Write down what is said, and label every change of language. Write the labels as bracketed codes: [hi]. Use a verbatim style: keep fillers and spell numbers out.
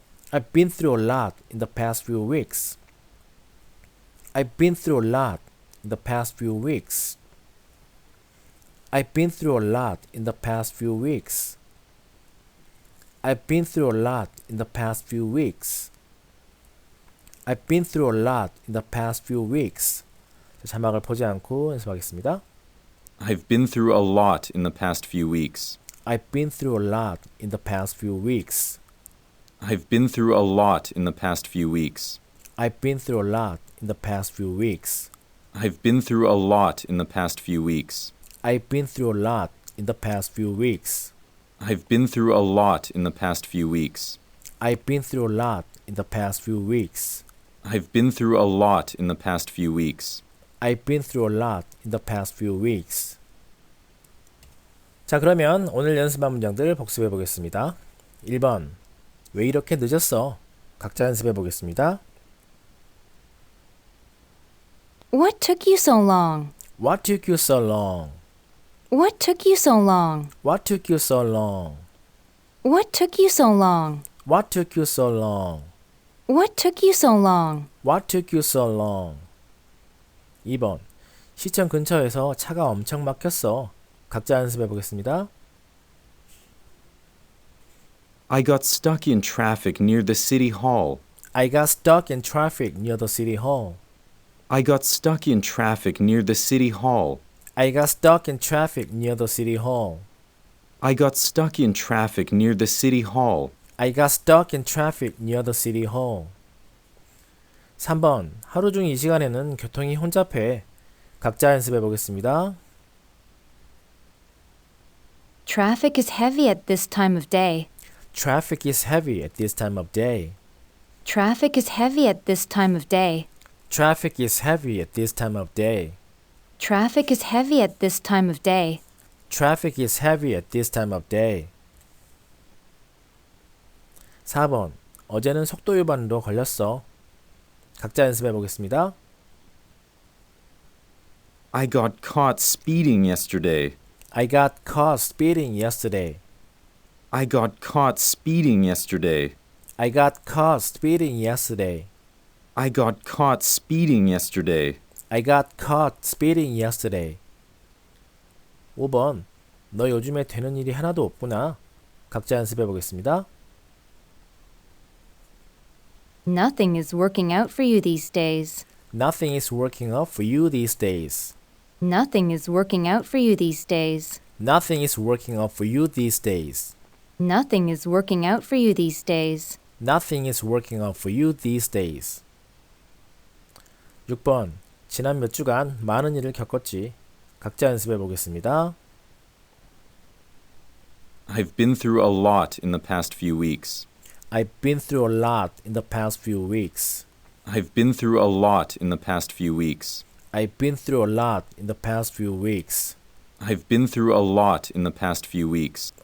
[en] I've been through a lot in the past few weeks. I've been through a lot in the past few weeks. I've been through a lot in the past few weeks. I've been through a lot in the past few weeks. I've been through a lot in the past few weeks. [ko] 자, 자막을 보지 않고 연습하겠습니다. [en] I've been through a lot in the past few weeks. I've been through a lot in the past few weeks. I've been through a lot in the past few weeks. I've been through a lot in the past few weeks. I've been through a lot in the past few weeks. I've been through a lot in the past few weeks. I've been through a lot in the past few weeks. I've been through a lot in the past few weeks. I've been through a lot in the past few weeks. I've been through a lot in the past few weeks. [ko] 자, 그러면 오늘 연습한 문장들 복습해 보겠습니다. 일 번. 왜 이렇게 늦었어? 각자 연습해 보겠습니다. [en] What took you so long? What took you so long? What took you so long? What took you so long? What took you so long? What took you so long? What took you so long? What took you so long? [ko] 이 번. 시청 근처에서 차가 엄청 막혔어. 각자 연습해 보겠습니다. [en] I got stuck in traffic near the city hall. I got stuck in traffic near the city hall. I got stuck in traffic near the city hall. I got stuck in traffic near the city hall. I got stuck in traffic near the city hall. I got stuck in traffic near the city hall. [ko] 삼 번. 하루 중 이 시간에는 교통이 혼잡해. 각자 연습해 보겠습니다. [en] Traffic is heavy at this time of day. Traffic is heavy at this time of day. Traffic is heavy at this time of day. Traffic is heavy at this time of day. Traffic is heavy at this time of day. Traffic is heavy at this time of day. [ko] 사 번. 어제는 속도 위반으로 걸렸어. 각자 연습해 보겠습니다. [en] I got caught speeding yesterday. I got caught speeding yesterday. I got caught speeding yesterday. I got caught speeding yesterday. I got caught speeding yesterday. I got caught speeding yesterday. [ko] 오 번. 너 요즘에 되는 일이 하나도 없구나. 각자 연습해 보겠습니다. [en] Nothing is working out for you these days. Nothing is working out for you these days. Nothing is working out for you these days. Nothing is working out for you these days. Nothing is working out for you these days. Nothing is working out for you these days. [ko] 육 번. 지난 몇 주간 많은 일을 겪었지. 각자 연습해 보겠습니다. [en] I've been through a lot in the past few weeks. I've been through a lot in the past few weeks. I've been through a lot in the past few weeks. I've been through a lot in the past few weeks. I've been through a lot in the past few weeks.